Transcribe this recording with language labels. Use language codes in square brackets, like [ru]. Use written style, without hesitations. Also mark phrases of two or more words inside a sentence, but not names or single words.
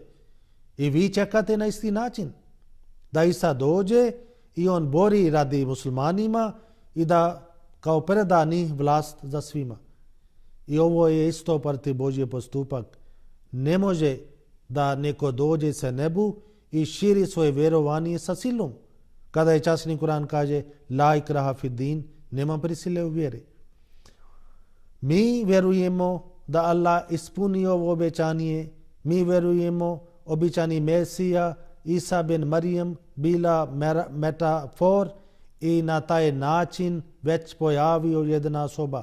[bs] I vi čekate na isti način da Isa dođe i on bori radi muslimanima i da kao preda njih vlast za svima. I ovo je isto protiv Božji postupak. Ne može da neko dođe sa nebu i širi svoje vjerovanje sa silom. Kada je časni Kur'an kaže [ar] لا إكراه في الدين, [bs] nema prisile u vjeri. Mi vjerujemo da Allah ispuni ovo obećanje. Mi vjerujemo obećani Mesija Isa bin Marijem bila metafor i na taj način već pojavio jedna osoba.